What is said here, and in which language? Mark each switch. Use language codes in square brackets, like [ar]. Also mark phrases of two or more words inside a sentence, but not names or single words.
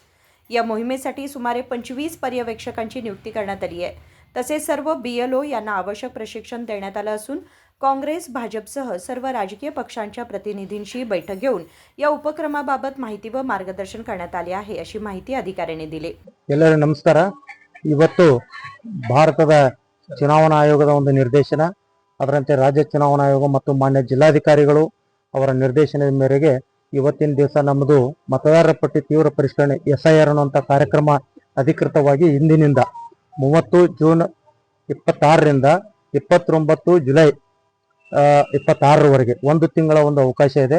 [mr] या मोहिमेसाठी सुमारे 25 पर्यवेक्षकांची नियुक्ती करण्यात आली आहे. तसेच सर्व BLO यांना आवश्यक प्रशिक्षण देण्यात आलं असून काँग्रेस, भाजपसह सर्व राजकीय पक्षांच्या प्रतिनिधींशी बैठक घेऊन या उपक्रमाबाबत माहिती व मार्गदर्शन करण्यात आले आहे, अशी माहिती अधिकाऱ्यांनी दिली. [kn] ಎಲ್ಲರಿಗೂ ನಮಸ್ಕಾರ. ಇವತ್ತು ಭಾರತದ ಚುನಾವಣಾ ಆಯೋಗದ ಒಂದು ನಿರ್ದೇಶನ, ಅದರಂತೆ ರಾಜ್ಯ ಚುನಾವಣಾ ಆಯೋಗ ಮತ್ತು ಮಾನ್ಯ ಜಿಲ್ಲಾಧಿಕಾರಿಗಳು ಅವರ ನಿರ್ದೇಶನದ ಮೇರೆಗೆ ಇವತ್ತಿನ ದಿವಸ ನಮ್ಮದು ಮತದಾರರ ಪಟ್ಟಿ ತೀವ್ರ ಪರಿಷ್ಕರಣೆ SIR ಅನ್ನುವಂಥ ಕಾರ್ಯಕ್ರಮ ಅಧಿಕೃತವಾಗಿ ಇಂದಿನಿಂದ 30 ಜೂನ್ 26ರಿಂದ 29 ಜುಲೈ 26ರವರೆಗೆ ಒಂದು ತಿಂಗಳ ಒಂದು ಅವಕಾಶ ಇದೆ.